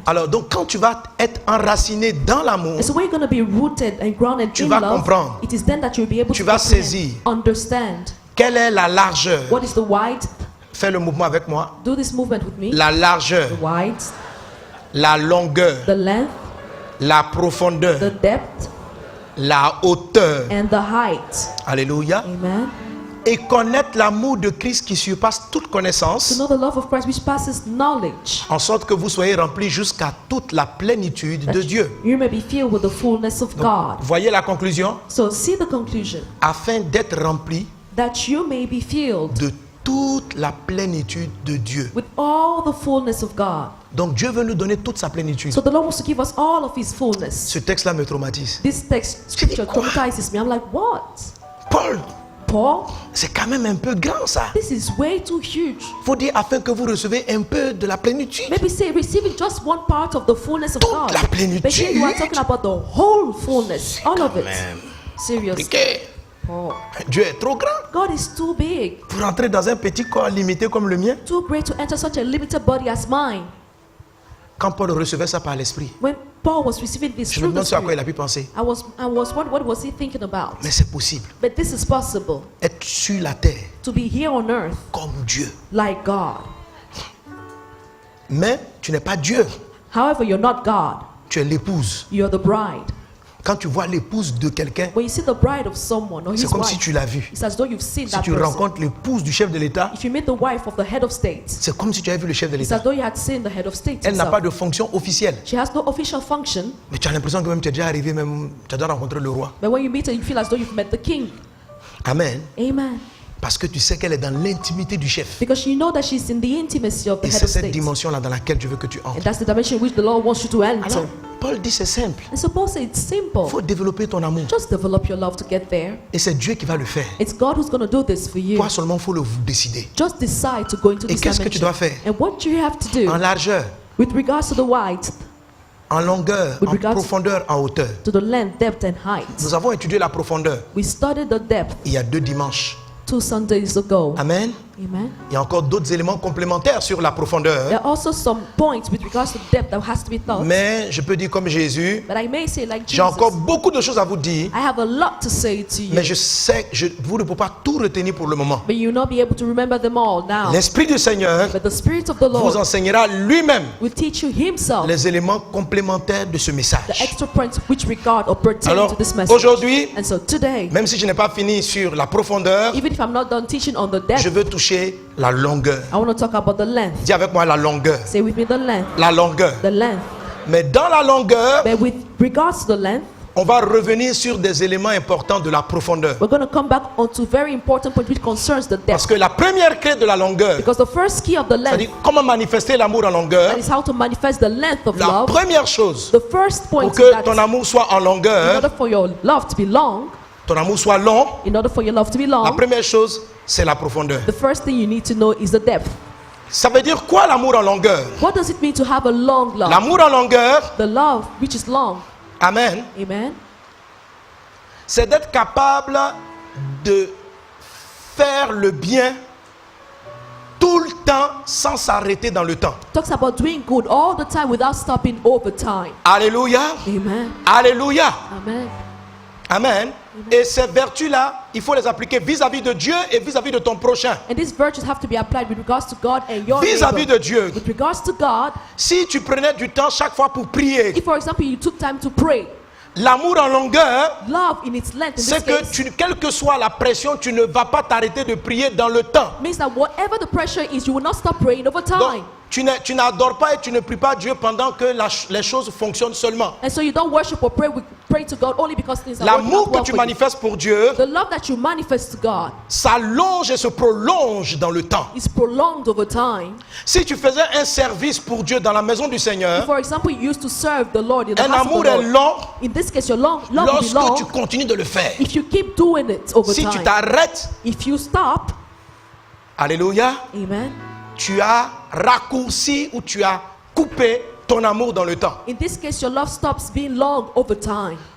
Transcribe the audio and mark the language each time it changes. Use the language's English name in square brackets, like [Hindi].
[French] Alors, donc, quand tu vas être enraciné dans l'amour, [English] And so when you're going to be rooted and grounded [French] tu [English] in [French] vas [English] love, [French] comprendre. [English] it is then that you'll be able [French] Tu [English] to [French] vas [English] comprehend, [French] saisir. [English] understand [French] quelle est la largeur? [English] what is the width. [French] Fais le mouvement avec moi. [English] Do this movement with me. [French] La largeur, [English] The width, [French] la longueur, [English] the length, [French] la profondeur, [English] the depth, [French] la hauteur. [English] and the height. [French] Alléluia. [English] Amen. [French] Et connaître l'amour de Christ qui surpasse toute [English] To [French] connaissance, [English] know the love of Christ which passes knowledge, [French] en sorte que vous soyez remplis jusqu'à toute la plénitude de Dieu. [English] you may be filled with the fullness of God. [French] Voyez la conclusion? [English] So see the conclusion, [French] Afin d'être remplis [English] that you may be filled [French] de toute la plénitude de Dieu. [English] with all the fullness of God. [French] Donc Dieu veut nous donner toute sa plénitude. [English] So the Lord wants to give us all of His fullness. [French] Ce texte-là me traumatise. [English] This text scripture [French] quoi? [English] traumatizes me. I'm like, what? [French] Paul, [English] Paul, [French] c'est quand même un peu grand ça. [English] this is way too huge. [French] Faut dire afin que vous recevez un peu de la plénitude. [English] Maybe say receiving just one part of the fullness of [French] Toute [English] God. [French] la plénitude. [English] But here you are talking about the whole fullness, all of it. [French] Même. [English] Seriously, [French] Compliqué. [English] Paul. [French] Dieu est trop grand [English] God is too big, [French] pour entrer dans un petit corps limité comme le mien. [English] too great to enter such a limited body as mine. [French] Quand Paul recevait ça par l'esprit, [English] When Paul was receiving this [French] je me [English] through the [French] demande ce à quoi il [English] Spirit, [French] a pu penser. [English] what was he thinking about? [French] Mais c'est possible. [English] But this is possible, [French] Être sur la terre [English] to be here on earth [French] comme Dieu. [English] like God. [French] Mais tu n'es pas Dieu. [English] However, you're not God. [French] Tu es l'épouse. [English] You're the bride. [French] Quand tu vois l'épouse de quelqu'un, [English] When you see the bride of someone or his [French] c'est comme si [English] wife, [French] tu l'as vu. [English] it's as though you've seen [French] Si [English] that [French] tu [English] person. [French] rencontres l'épouse du chef de l'État, [English] If you meet the wife of the head of state, [French] c'est comme si tu avais vu le chef de [English] it's [French] l'État. [English] as though you had seen the head of state [French] Elle n'a [English] himself. [French] pas de fonction officielle. [English] She has no official function, [French] Mais tu as l'impression que même tu es déjà arrivé, même tu as déjà rencontré le roi. [English] but when you meet her, you feel as though you've met the king. [French] Amen. [English] Amen. [French] Parce que tu sais qu'elle est dans l'intimité du chef. [English] Because you know that she's in the intimacy of the [French] Et [English] head [French] c'est [English] of [French] cette [English] state. [French] dimension-là dans laquelle je veux que tu [English] And [French] entres. [English] that's the dimension in which the Lord wants you to enter. [French] Alors, Paul dit c'est simple. [English] And so Paul said it's simple. [French] Il faut développer ton amour. [English] Just develop your love to get there. [French] Et c'est Dieu qui va le faire. [English] It's God who's going to do this for you. [French] Toi seulement, il faut le décider. [English] Just decide to go into [French] Et [English] this [French] qu'est-ce que tu [English] dimension. [French] dois faire? [English] And what do you have to do [French] En largeur, [English] with regards to the width, [French] en longueur, [English] With [French] en [English] regards- [French] profondeur, en hauteur. [English] to the length, depth, and height? [French] Nous avons étudié la profondeur [English] We studied the depth [French] il y a 2 dimanches. [English] 2 Sundays ago. [French] Amen. [English] Amen. [French] Il y a encore d'autres éléments complémentaires sur la profondeur. [English] There are also some points with regards to depth that has to be taught. [French] Mais je peux dire comme Jésus, [English] But I may say like [French] j'ai [English] Jesus, [French] encore beaucoup de choses à vous dire. [English] I have a lot to say to you. [French] Mais je sais que vous ne pouvez pas tout retenir pour le moment. [English] But you'll not be able to remember them all now. [French] L'Esprit du Seigneur [English] But the Spirit of the [French] vous [English] Lord [French] enseignera lui-même [English] will teach you Himself [French] les éléments complémentaires de ce [English] the [French] message. [English] extra points which regard or pertain [French] Alors, [English] to this message. [French] aujourd'hui, [English] And so today, [French] même si je n'ai pas fini sur la profondeur, [English] even if I'm not done teaching on the [French] je [English] depth, [French] veux toucher la longueur. [English] I want to talk about the length. [French] Dis avec moi la longueur. [English] Say with me the length. [French] La longueur. [English] The length. [French] Mais dans la longueur, [English] But with regards to the length, [French] on va revenir sur des éléments importants de la profondeur. [English] we're going to come back onto very important point which concerns the [French] Parce [English] depth. [French] que la première clé de la longueur, [English] Because the first key of the [French] c'est-à-dire [English] length, [French] comment manifester l'amour en longueur. [English] that is how to manifest the length of [French] La [English] love. [French] première chose, [English] The first point [French] pour [English] is [French] que [English] that [French] ton amour soit en [English] in [French] longueur, [English] order for your love to be long, [French] ton amour soit long, [English] in order for your love to be [French] la [English] long, [French] première chose, c'est la profondeur. [English] the first thing you need to know is the depth. [French] Ça veut dire quoi l'amour en longueur? [English] What does it mean to have a long love? [French] L'amour en longueur, [English] The love which is long. [French] amen, [English] Amen. [French] c'est d'être capable de faire le bien tout le temps sans s'arrêter dans le temps. [English] Talks about doing good all the time without stopping over time. [French] Alléluia, [English] Amen. [French] alléluia, [English] Amen. [French] amen. Et ces vertus-là, il faut les appliquer vis-à-vis de Dieu et vis-à-vis de ton prochain. [English] And these virtues have to be applied with regards to God and your [French] Vis-à-vis [English] neighbor. [French] de Dieu. [English] With regards to God, [French] Si tu prenais du temps chaque fois pour prier, [English] if for example you took time to pray, [French] l'amour en longueur, [English] love in its length in this [French] c'est que [English] case [French] quelle que soit la pression, tu ne vas pas t'arrêter de prier dans le temps. [English] means that whatever the pressure is, you will not stop praying over [French] Donc, [English] time. [French] tu n'adores pas et tu ne pries pas Dieu pendant que les choses fonctionnent seulement. [English] And so you don't worship or pray to God only because things are working [French] L'amour [English] out [French] que [English] well [French] tu [English] for you. [French] manifestes pour Dieu [English] The love that you manifest to God [French] s'allonge et se prolonge dans le temps. [English] is prolonged over time. [French] Si tu faisais un service pour Dieu dans la maison du [English] If, [French] Seigneur, [English] for example, you used to serve the Lord in the [French] un [English] house of [French] amour [English] the [French] est [English] Lord. [French] long [English] In this case, your love will be [French] lorsque tu [English] long [French] continues de le faire. [English] if you keep doing it over [French] Si tu [English] time. [French] t'arrêtes, [English] If you stop, [French] alléluia, [English] amen, [French] tu as raccourci ou tu as coupé ton amour dans le temps. [English] In this case, your love stops being long over time.